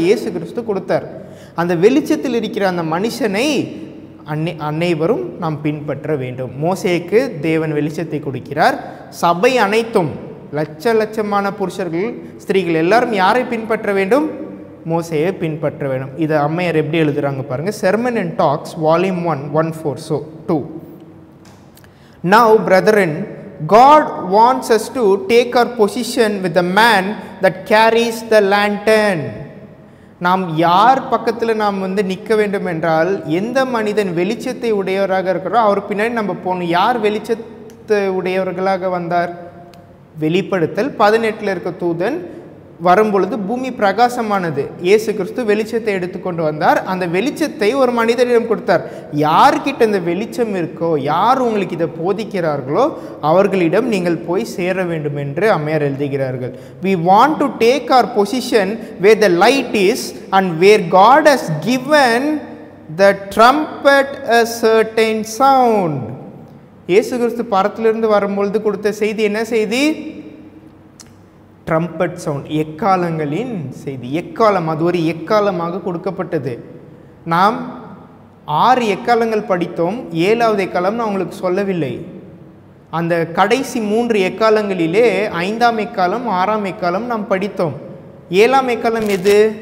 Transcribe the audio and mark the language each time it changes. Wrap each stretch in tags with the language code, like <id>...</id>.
<ta>இயேசு கிறிஸ்து கொடுத்தார். அந்த வெளிச்சத்தில் இருக்கிற அந்த மனுஷனை அனைவரும் நாம் பின்பற்ற வேண்டும். மோசேக்கு தேவன் வெளிச்சத்தை கொடுக்கிறார். சபை அனைத்தும் லட்சமான புருஷர்கள், ஸ்திரீகள் எல்லாரும் யாரை பின்பற்ற வேண்டும்? மோசேயை பின்பற்ற வேண்டும். இதை அம்மையார் எப்படி எழுதுறாங்க பாருங்க.</ta> <en>Sermon and Talks Volume 1 142. Now brethren, God wants us to take our position with the man that carries the lantern.</en> <ta>நாம் யார் பக்கத்தில் நாம் நிற்க வேண்டும் என்றால், எந்த மனிதன் வெளிச்சத்தை உடையவராக இருக்கிறோ அவர் பின்னாடி நம்ம போகணும். யார் உடையவர்களாக வந்தார்? வெளிப்படுத்தல் 18 இருக்க தூதன் வரும்பொழுது பூமி பிரகாசமானது. இயேசு கிறிஸ்து வெளிச்சத்தை எடுத்துக்கொண்டு வந்தார். அந்த வெளிச்சத்தை ஒரு மனிதரிடம் கொடுத்தார். யார்கிட்ட இந்த வெளிச்சம் இருக்கோ, யார் உங்களுக்கு இதை போதிக்கிறார்களோ அவர்களிடம் நீங்கள் போய் சேர வேண்டும் என்று அம்மையார் எழுதுகிறார்கள்.</ta> <en>We want to take our position where the light is and where God has given the trumpet a certain sound.</en> <ta>இயேசு கிறிஸ்து பரத்திலிருந்து வரும்பொழுது கொடுத்த செய்தி என்ன செய்தி? ட்ரம்பட் சவுண்ட், எக்காலங்களின் செய்தி. எக்காலம், அது ஒரு எக்காலமாக கொடுக்கப்பட்டது. நாம் 6 எக்காலங்கள் படித்தோம். 7வது எக்காலம் நான் உங்களுக்கு சொல்லவில்லை. அந்த கடைசி 3 எக்காலங்களிலே 5ஆம் எக்காலம் 6ஆம் எக்காலம் நாம் படித்தோம். 7ஆம் எக்காலம் எது?</ta>